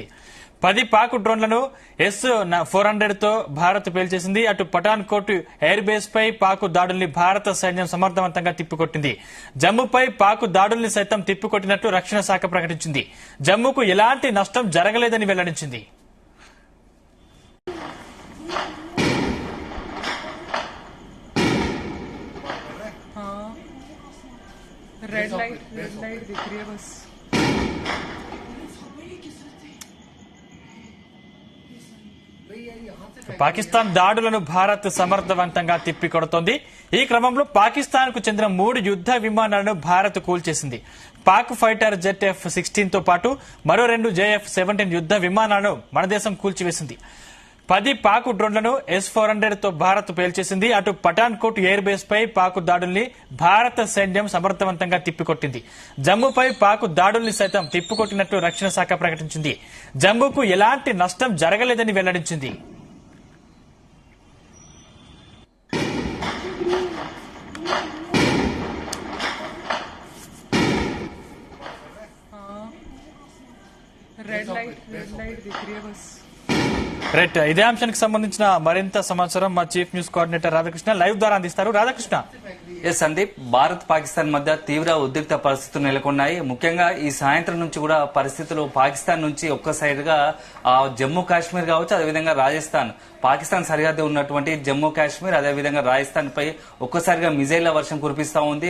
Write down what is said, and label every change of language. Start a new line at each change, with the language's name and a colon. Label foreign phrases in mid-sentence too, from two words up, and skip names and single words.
Telugu: 10 పాక్ డ్రోన్లను S-400 తో భారత్ పేల్చేసింది. అటు పఠాన్కోట్
English: air base
Telugu: పై పాక్ దాడుల్ని భారత సైన్యం సమర్థవంతంగా తిప్పికొట్టింది. జమ్మూపై పాక్ దాడుల్ని సైతం తిప్పికొట్టినట్లు రక్షణ శాఖ ప్రకటించింది. జమ్మూకు ఎలాంటి నష్టం జరగలేదని వెల్లడించింది.
English: red light
Hindi: दिख रही है बस.
Telugu: పాకిస్తాన్ దాడులను భారత్ సమర్థవంతంగా తిప్పికొడుతోంది. ఈ క్రమంలో పాకిస్తాన్ కు చెందిన 3 యుద్ద విమానాలను భారత్ కూల్చేసింది. పాక్
English: fighter jet
Telugu: F-16 తో పాటు మరో 2 JF-17 యుద్ద విమానాలను మన దేశం కూల్చివేసింది. 10 పాక్ డ్రోన్లను S-400 తో భారత్ పేల్చేసింది. అటు పఠాన్కోట్
English: air base
Telugu: పై పాక్ దాడుల్ని భారత సైన్యం సమర్థవంతంగా తిప్పికొట్టింది. జమ్మూపై పాక్ దాడుల్ని సైతం తిప్పికొట్టినట్లు రక్షణ శాఖ ప్రకటించింది. జమ్మూకు ఎలాంటి నష్టం జరగలేదని వెల్లడించింది.
English: red light
Hindi: दिख रही है बस.
Telugu: రైట్, ఇదే అంశానికి సంబంధించిన మరింత సమాచారం మా
English: chief news coordinator
Telugu: రాధాకృష్ణ లైవ్ ద్వారా అందిస్తారు. రాధాకృష్ణ. ఎస్ సందీప్, భారత్ పాకిస్తాన్ మధ్య తీవ్ర ఉద్రిక్త పరిస్థితులు నెలకొన్నాయి. ముఖ్యంగా ఈ సాయంత్రం నుంచి కూడా పరిస్థితులు పాకిస్తాన్ నుంచి ఒక్కసైడ్గా జమ్మూ కాశ్మీర్ కావచ్చు, అదేవిధంగా రాజస్థాన్, పాకిస్తాన్ సరిహద్దు ఉన్నటువంటి జమ్మూ కాశ్మీర్, అదేవిధంగా రాజస్థాన్ పై ఒక్కసారిగా మిజైళ్ల వర్షం కురిపిస్తా ఉంది.